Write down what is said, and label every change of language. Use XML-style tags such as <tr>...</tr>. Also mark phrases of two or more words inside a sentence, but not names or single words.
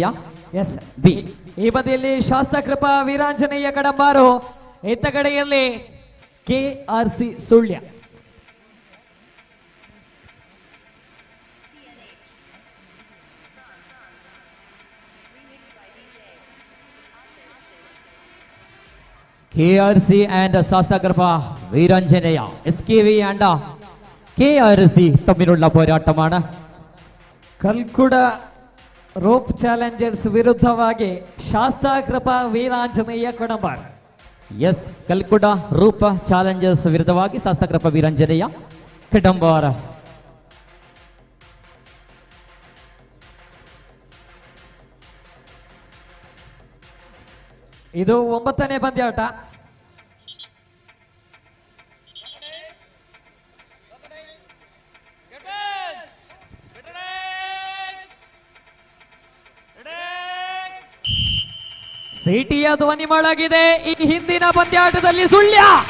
<kn>ಎಸ್ ಬಿ ಈ ಬದಿಯಲ್ಲಿ ಶಾಸ್ತ್ರಕೃಪ ವೀರಾಂಜನೇಯ ಕಡಂಬಾರು ಇತ್ತ ಕಡೆಯಲ್ಲಿ KRC ಸುಳ್ಯ</kn> <ml>KRC and ശാസ്ത്രകൃപ വീരാഞ്ജനേയ SKV and KRC തമ്മിലുള്ള പോരാട്ടമാണ്</ml> <kn>ಕಲ್ಕುಡ ರೋಪ್ ಚಾಲೆಂಜರ್ಸ್ ವಿರುದ್ಧವಾಗಿ ಶಾಸ್ತ್ರಕೃಪ ವೀರಾಂಜನೇಯ ಕಡಂಬಾರ್ ಎಸ್ ಕಲ್ಕುಡ ರೂಪ ಚಾಲೆಂಜರ್ಸ್ ವಿರುದ್ಧವಾಗಿ ಶಾಸ್ತ್ರಕೃಪ ವೀರಾಂಜನೇಯ ಕಡಂಬಾರ ಇದು 9ನೇ ಪಂದ್ಯಾಟ ಸಿಟಿಯ ಧ್ವನಿ ಮೊಳಗಿದೆ ಈ ಹಿಂದಿನ ಪಂದ್ಯಾಟದಲ್ಲಿ ಸುಳ್ಯ</kn>